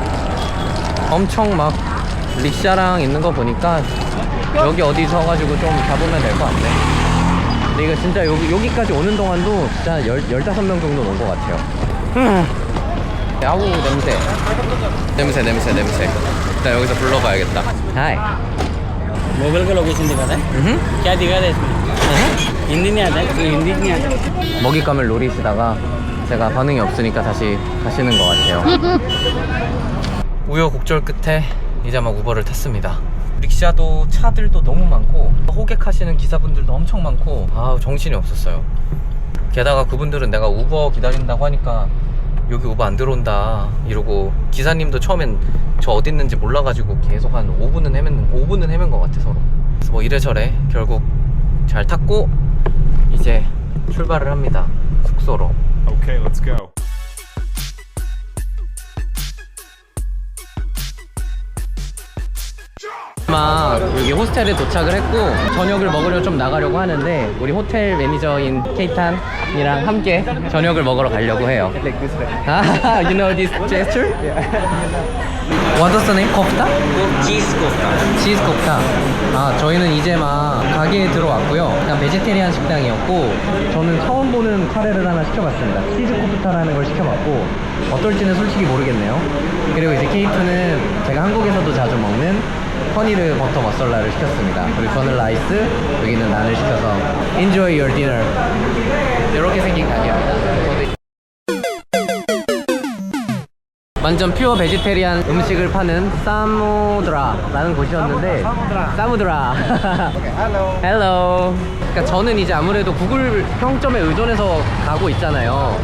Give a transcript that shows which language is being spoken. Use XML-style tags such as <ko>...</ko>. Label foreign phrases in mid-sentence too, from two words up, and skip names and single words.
<ko>엄청 막 리샤랑 있는 거 보니까 여기 어디 서가지고 좀 잡으면 될 것 같네. 근데 이거 진짜 여기까지 오는 동안도 진짜 15명 정도 온 것 같아요. 아우 냄새. 일단 여기서 불러봐야겠다. 하이.</ko> <hi>मोबाइल का लोकेशन दिखाना है क्या दिखा रहा है इसमें हिंदी नहीं आता है, तो हिंदी नहीं आता।</hi> <ko>먹잇감을 노리시다가 제가 반응이 없으니까 다시 가시는 것 같아요. 우여곡절 끝에 이제 막 우버를 탔습니다. 릭샤도 차들도 너무 많고 호객하시는 기사분들도 엄청 많고 정신이 없었어요. 게다가 그분들은 내가 우버 기다린다고 하니까 여기 우버 안 들어온다 이러고, 기사님도 처음엔 저 어디 있는지 몰라가지고 계속 한 5분은 헤맨 것 같아 서로. 그래서 뭐 이래저래 결국 잘 탔고 이제 출발을 합니다. 숙소로.</ko> <en>Okay, let's go.</en> <ko>막 여기 호스텔에 도착을 했고 저녁을 먹으려 좀 나가려고 하는데 우리 호텔 매니저인 케이탄이랑 함께 저녁을 먹으러 가려고 해요.</ko> <en>You know this gesture? What was the name?</en> <ko>코프타?</ko> <hi>चीज कोफ्ता।</hi> <ko>치즈 코프타. 저희는 이제 막 가게에 들어왔고요. 그냥 베지테리안 식당이었고 저는 처음 보는 카레를 하나 시켜봤습니다. 치즈 코프타라는 걸 시켜봤고 어떨지는 솔직히 모르겠네요. 그리고 이제 케이트는 제가 한국에서도 자주 먹는 퍼니르 버터 머살라를 시켰습니다. 그리고 저는 라이스, 여기는 난을 시켜서</ko> <en>Enjoy your dinner.</en> <ko>이렇게 생긴 가게입니다. 완전</ko> <en>pure vegetarian</en> <ko>음식을 파는 사무드라라는 곳이었는데 사무드라. 헬로. 그러니까 저는 이제 아무래도 구글 평점에 의존해서 가고 있잖아요.</ko>